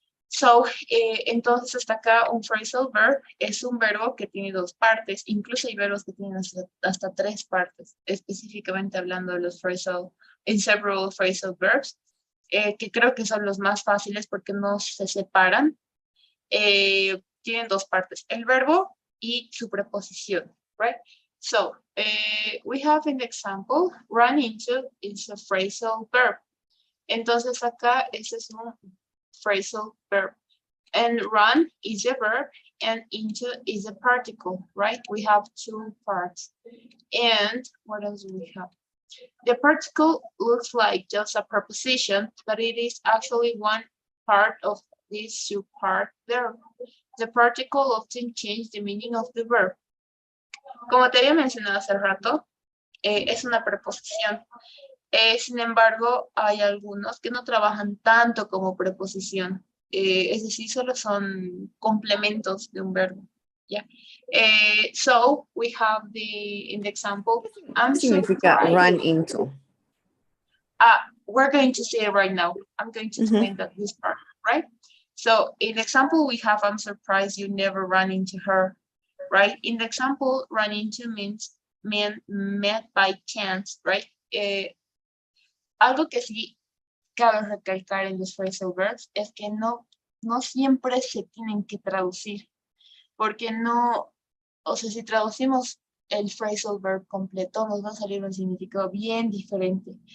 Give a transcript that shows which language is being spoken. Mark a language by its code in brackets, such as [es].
[es] So, entonces hasta acá un phrasal verb es un verbo que tiene dos partes, incluso hay verbos que tienen hasta tres partes, específicamente hablando de los inseparable phrasal verbs, que creo que son los más fáciles porque no se separan. Tienen dos partes, el verbo y su preposición, right? [en] So, we have an example, run into is a phrasal verb. [es] Entonces acá ese es un phrasal verb. [en] And run is a verb and into is a particle, right? We have two parts. And what else do we have? The particle looks like just a preposition, but it is actually one part of this two-part verb. The particle often changes the meaning of the verb. [es] Como te había mencionado hace rato, es una preposición. Sin embargo, hay algunos que no trabajan tanto como preposición. Es decir, solo son complementos de un verbo. [en] Yeah. So we have in the example, I'm [es] Significa [en] surprised. run into. We're going to say it right now. I'm going to explain that this part, right? So in the example we have, I'm surprised you never run into her, right? In the example, run into means met by chance, right? [es] Algo que sí cabe recalcar en los phrasal verbs es que no siempre se tienen que traducir, porque no, o sea, si traducimos el phrasal verb completo, nos va a salir un significado bien diferente.